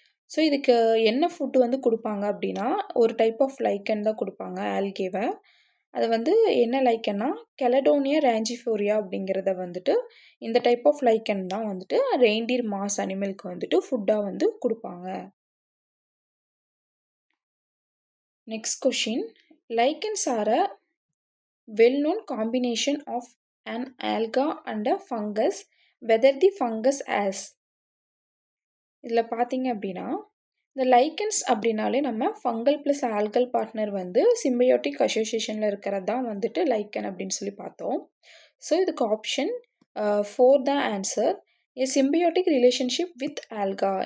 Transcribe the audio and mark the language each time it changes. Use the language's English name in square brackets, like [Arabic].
[Tamil] So இதுக்கு என்ன food வந்து கொடுப்பாங்க அப்படின்னா, ஒரு டைப் ஆஃப் லைக்கன் தான் கொடுப்பாங்க ஆல்கேவை. அது வந்து என்ன லைக்கன்னா, கெலடோனியா ரேஞ்சிஃபோரியா அப்படிங்கிறத வந்துட்டு இந்த டைப் ஆஃப் லைக்கன் தான் வந்துட்டு ரெயின்டியர் மாஸ் அனிமலுக்கு வந்துட்டு ஃபுட்டாக வந்து கொடுப்பாங்க. Next question. [English] Lichens are a well-known combination of an alga and a fungus, whether the fungus as. [Tamil] இதில் பார்த்தீங்க அப்படின்னா, இந்த லைக்கன்ஸ் அப்படின்னாலே நம்ம ஃபங்கல் ப்ளஸ் ஆல்கல் பார்ட்னர் வந்து சிம்பயோட்டிக் அசோசியேஷனில் இருக்கிறது தான் வந்துட்டு லைக்கன் அப்படின்னு சொல்லி பார்த்தோம். ஸோ இதுக்கு ஆப்ஷன் 4 தான் answer. [English] A symbiotic relationship with alga.